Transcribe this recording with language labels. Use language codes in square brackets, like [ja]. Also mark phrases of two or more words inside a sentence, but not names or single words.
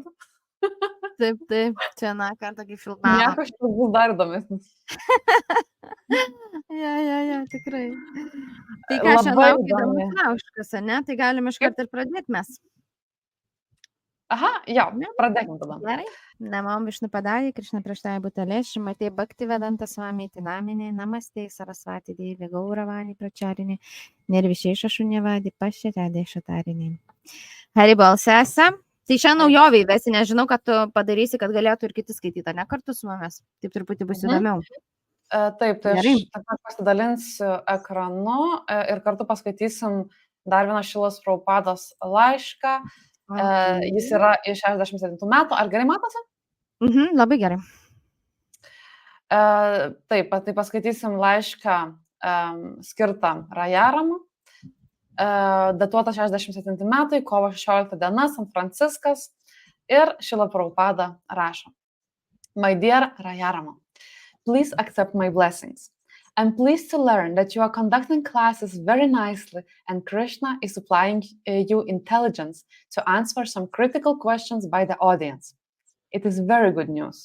[lt] Taip, čia kartą kaip filmavome. Nieko šitas bus dar įdomesnis. Ja, tikrai. Tai ką šiandien laukia įdomus lauškas, ne? Tai galim iš karto ir pradėti mes. Aha, pradėkim tada. Gerai. [sa] Namam Višnupadai, Krishna Prashtai Bhutale, Shrimate Bhaktivedanta Swami Tinamine, Namaste Saraswati Devi Gauravani Pracharini, Nirvishesha Shunyavadi Pashyatade Shatarini. [lt] Haribal sesė. Tai šiandien naujovė įvesi, nežinau, kad tu padarysi, kad galėtų ir kiti skaityti, ne kartu su mumis. Taip truputį bus įdomiau. Taip, tai aš pasidalinsiu ekranu ir kartu paskaitysim dar vieną Šilos Prabhupados laišką. Jis yra iš 67 metų. Ar gerai matosi? Labai gerai. Taip, tai paskaitysim laišką skirtą Rajaramą. Datuota 67 metai, kovo 16 diena, San Franciskas. Ir Šila Prabhupada rašo. [en] My dear Rayarama, please accept my blessings. I'm pleased to learn that you are conducting classes very nicely and Krishna is supplying you intelligence to answer some critical questions by the audience. It is very good news.